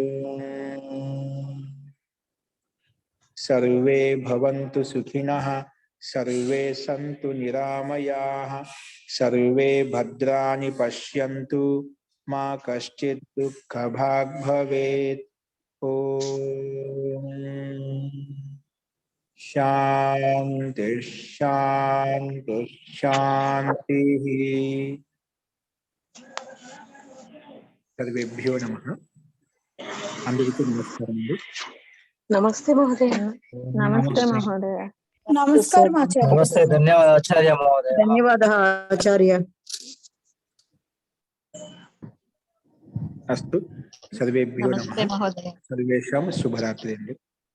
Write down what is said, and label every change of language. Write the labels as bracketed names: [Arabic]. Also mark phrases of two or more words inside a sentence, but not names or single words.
[Sanskrit] సర్వే భవంతు సుఖినః सर्वे सन्तु निरामयाः सर्वे भद्राणि पश्यन्तु मा कश्चित् दुःखभाग् भवेत्। ओम शांति शांति शांति। सर्वेभ्यो नमः। [Telugu] అందరికీ నమస్కారం అండి। [Sanskrit] नमस्ते महोदय। నమస్తే మహోదయ। [Telugu] నమస్కారం ఆచార్య। [Sanskrit] नमस्ते, धन्यवाद आचार्य महोदय। [Telugu] ధన్యవాదాలు ఆచార్య। [Sanskrit] अस्तु सर्वेभ्यो నమస్తే नमः। మహోదయ। सर्वेषां शुभरात्रि।